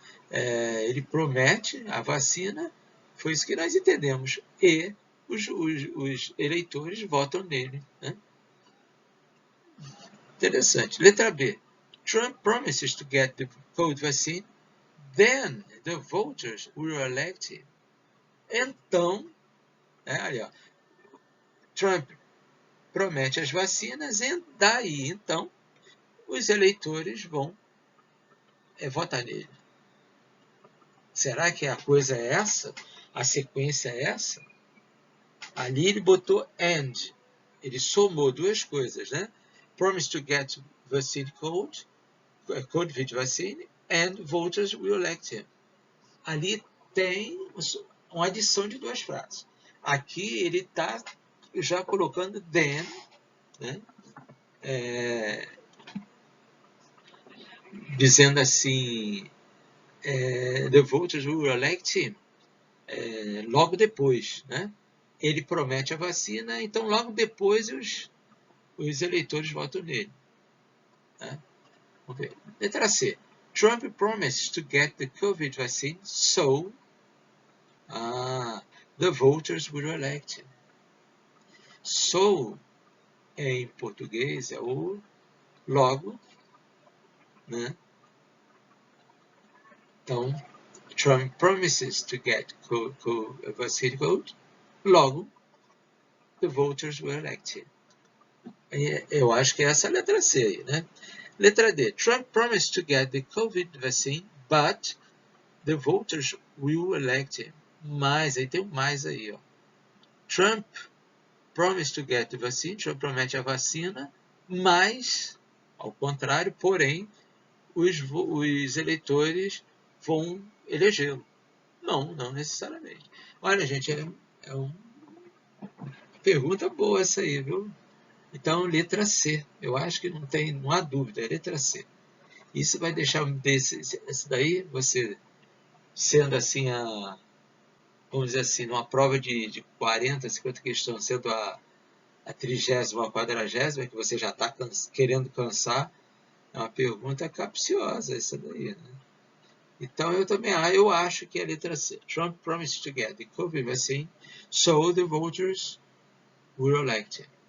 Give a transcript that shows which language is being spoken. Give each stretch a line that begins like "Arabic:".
Portuguese: ele promete a vacina, foi isso que nós entendemos, e os eleitores votam nele, né? Interessante. Letra B.
English: Trump promises to get the COVID vaccine, then the voters will elect him.
Portuguese: Então, ali, ó, Trump promete as vacinas e daí, então, os eleitores vão votar nele. Será que a coisa é essa? A sequência é essa? Ali ele botou and. Ele somou duas coisas, né?
English: Promise to get vaccine code, COVID vaccine, and voters will elect him.
Portuguese: Ali tem uma adição de duas frases. Aqui ele está já colocando then, né? Dizendo assim,
English: the voters will elect him,
Portuguese: logo depois, né? Ele promete a vacina, então logo depois os eleitores votam nele. Né? Vamos ver. Letra C.
English: Trump promises to get the COVID vaccine, so the voters will elect him.
Portuguese: So, em português, é o logo, né?
English: Então, Trump promises to get vaccine code, logo, the voters will elect him.
Portuguese: Eu acho que essa é a letra C aí, né? Letra D.
English: Trump promised to get the COVID vaccine, but the voters will elect him.
Portuguese: Mais, aí tem um mais aí, ó.
English: Trump promised to get the vaccine,
Portuguese: Trump promete a vacina, mas, ao contrário, porém, os eleitores vão elegê-lo. Não necessariamente. Olha, gente, é uma pergunta boa essa aí, viu? Então, letra C. Eu acho que não há dúvida, é letra C. Isso vai deixar esse daí, você sendo assim, vamos dizer assim, numa prova de 40, 50 questões, sendo a 30ª, a 40ª, que você já está querendo cansar, é uma pergunta capciosa essa daí, né? Então, eu acho que é a letra C.
English: Trump promised to get the COVID vaccine, so the voters will elect him.